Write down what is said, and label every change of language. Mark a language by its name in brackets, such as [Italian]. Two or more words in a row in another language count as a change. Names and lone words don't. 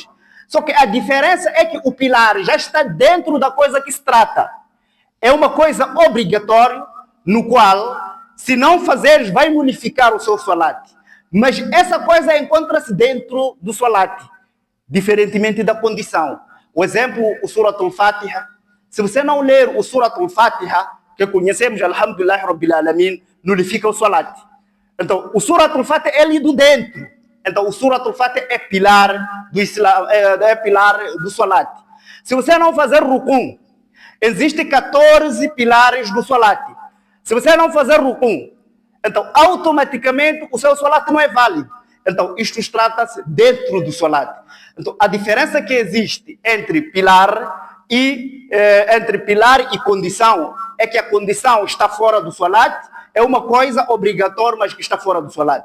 [Portuguese] Só que a diferença é que o pilar já está dentro da coisa que se trata. É uma coisa obrigatória, no qual, se não fazeres, vai nulificar o seu solat. Mas essa coisa encontra-se dentro do solat, diferentemente da condição. O exemplo, o Surat al-Fatiha. Se você não ler o Surat al-Fatiha, que conhecemos, [Arabic] الحمد لله رب العالمين, [Portuguese] nulifica o solat. Então, o Surat al-Fatiha é lido dentro. Então, o Surat al-Fatiha é pilar do Islam, é pilar do solat. Se você não fazer rukum, existem 14 pilares do solat. Se você não fazer rukum, então, automaticamente, o seu solat não é válido. Então, isto trata-se dentro do solat. Então, a diferença que existe entre pilar e condição é que a condição está fora do solat, é uma coisa obrigatória, mas que está fora do solat.